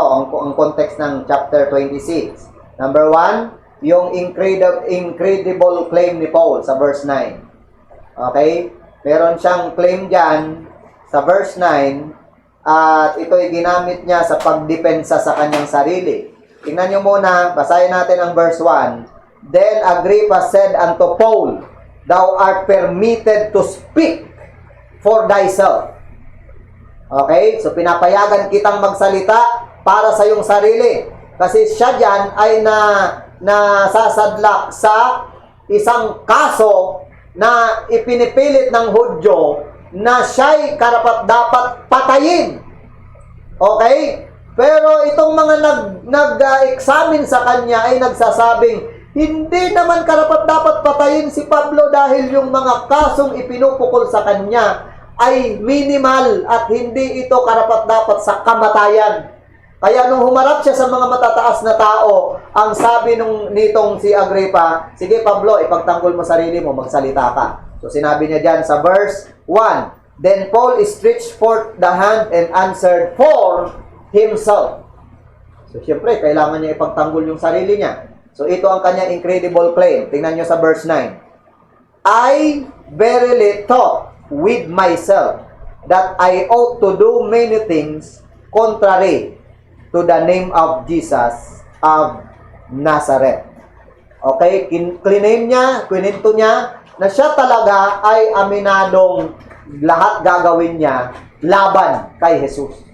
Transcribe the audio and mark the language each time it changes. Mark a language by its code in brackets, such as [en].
[tl] Ang context ng chapter 26. Number 1, yung incredible claim ni Paul sa verse 9. Okay? Meron siyang claim dyan sa verse 9 at ito'y ginamit niya sa pagdepensa sa kanyang sarili. Tingnan nyo muna, basahin natin ang verse 1. [en] Then Agrippa said unto Paul, thou art permitted to speak for thyself. Okay? [tl] So pinapayagan kitang magsalita para sa iyong sarili. Kasi siya dyan ay na sasadlak sa isang kaso na ipinipilit ng Hudyo na siya'y karapat-dapat patayin. Okay? Pero itong mga nag-examine sa kanya ay nagsasabing, hindi naman karapat-dapat patayin si Pablo dahil yung mga kasong ipinupukol sa kanya ay minimal at hindi ito karapat-dapat sa kamatayan. Kaya nung humarap siya sa mga matataas na tao, ang sabi nitong si Agrippa, sige Pablo, ipagtanggol mo sarili mo, magsalita ka. So sinabi niya dyan sa verse 1, [en] Then Paul stretched forth the hand and answered for himself. [tl] So siyempre, kailangan niya ipagtanggol yung sarili niya. So ito ang kanyang incredible claim. Tingnan niyo sa verse 9. [en] I verily thought with myself that I ought to do many things contrary to the name of Jesus of Nazareth. Okay? [tl] Kininto niya na siya talaga ay aminadong lahat gagawin niya laban kay Jesus.